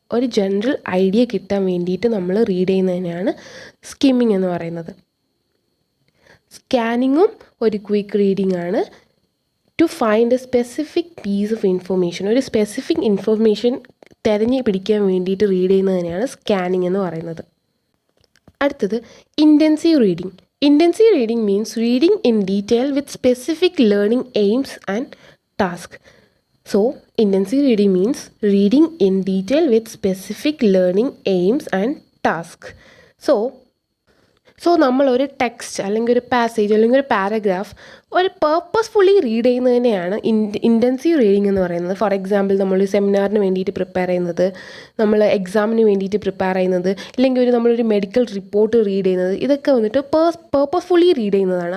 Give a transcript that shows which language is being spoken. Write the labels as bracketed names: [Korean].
[Malayalam] ഒരു general idea കിട്ടാൻ വേണ്ടിയിട്ട് നമ്മൾ റീഡ് ചെയ്യുന്നതിനാണ് സ്കിമ്മിങ് എന്ന് പറയുന്നത്. സ്കാനിങ്ങും ഒരു ക്വിക്ക് റീഡിംഗ് ആണ്. [English] To find a specific piece of information. [Malayalam] ഒരു സ്പെസിഫിക് ഇൻഫർമേഷൻ തിരഞ്ഞു പിടിക്കാൻ വേണ്ടിയിട്ട് റീഡ് ചെയ്യുന്നതിനാണ് സ്കാനിങ് എന്ന് പറയുന്നത്. അടുത്തത് intensive reading. [English] Intensive reading means reading in detail with specific learning aims and task. So, intensive reading means reading in detail with specific learning aims and task. [Malayalam] So നമ്മളൊരു text അല്ലെങ്കിൽ ഒരു passage അല്ലെങ്കിൽ ഒരു paragraph ഒരു purposefully read ചെയ്യുന്നതിനെയാണ് intensive reading എന്ന് പറയുന്നത്. [English] for example [Malayalam] നമ്മൾ സെമിനാറിന് വേണ്ടിയിട്ട് പ്രിപ്പയർ ചെയ്യുന്നത്, നമ്മൾ എക്സാമിന് വേണ്ടിയിട്ട് പ്രിപ്പയർ ചെയ്യുന്നത്, ഇല്ലെങ്കിൽ നമ്മളൊരു മെഡിക്കൽ റിപ്പോർട്ട് റീഡ് ചെയ്യുന്നത്, ഇതൊക്കെ വന്നിട്ട് പേർപ്പസ്ഫുള്ളി റീഡ് ചെയ്യുന്നതാണ്.